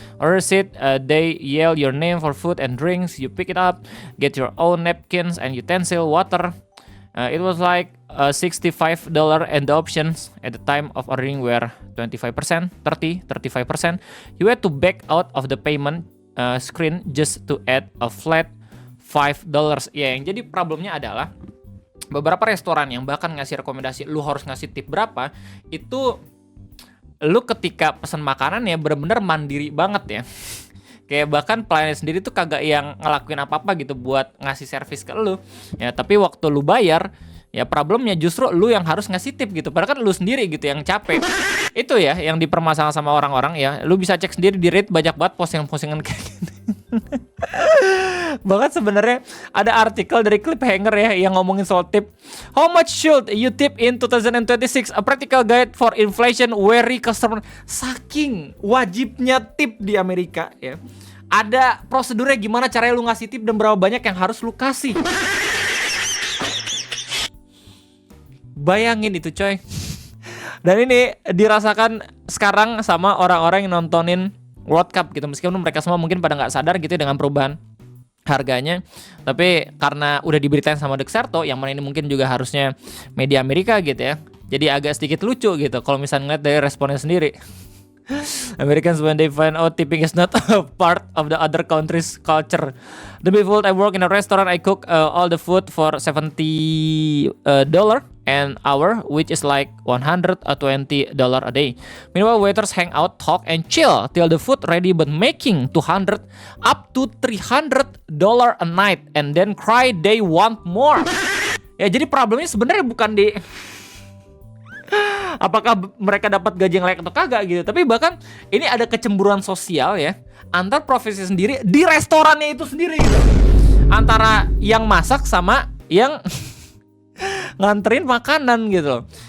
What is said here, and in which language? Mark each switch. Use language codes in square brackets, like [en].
[en] Order seat, they yell your name for food and drinks. You pick it up, get your own napkins and utensil, water. It was like $65 and the options at the time of ordering were 25%, 30, 35%. You had to back out of the payment screen just to add a flat $5. [id] Ya, yang jadi problemnya adalah beberapa restoran yang bahkan ngasih rekomendasi lu harus ngasih tip berapa, itu lu ketika pesan makanan ya bener-bener mandiri banget ya. Kayak bahkan pelayannya sendiri tuh kagak yang ngelakuin apa-apa gitu buat ngasih servis ke lu. Ya, tapi waktu lu bayar, ya problemnya justru lu yang harus ngasih tip gitu. Padahal kan lu sendiri gitu yang capek. Itu ya yang dipermasalahkan sama orang-orang ya. Lu bisa cek sendiri di Reddit, banyak banget postingan-postingan kayak gitu. Bahkan sebenarnya ada artikel dari Cliffhanger ya yang ngomongin soal tip. [en] How much should you tip in 2026? A practical guide for inflation weary customer. [id] Saking wajibnya tip di Amerika ya. Ada prosedurnya gimana caranya lu ngasih tip dan berapa banyak yang harus lu kasih. Bayangin itu coy. Dan ini dirasakan sekarang sama orang-orang yang nontonin World Cup gitu. Meskipun mereka semua mungkin pada nggak sadar gitu dengan perubahan harganya. Tapi karena udah diberitain sama Dexerto, yang mana ini mungkin juga harusnya media Amerika gitu ya. Jadi agak sedikit lucu gitu kalau misalnya ngeliat dari responnya sendiri. [en] Americans when they find out tipping is not a part of the other country's culture. The before I work in a restaurant, I cook all the food for $70 an hour, which is like $120 a day. Meanwhile, waiters hang out, talk, and chill till the food ready, but making $200 up to $300 a night, and then cry they want more. [id] Ya, jadi problemnya sebenarnya bukan di apakah mereka dapat gaji yang layak atau kagak gitu, tapi bahkan ini ada kecemburuan sosial ya antar profesi sendiri di restorannya itu sendiri gitu, antara yang masak sama yang nganterin makanan gitu.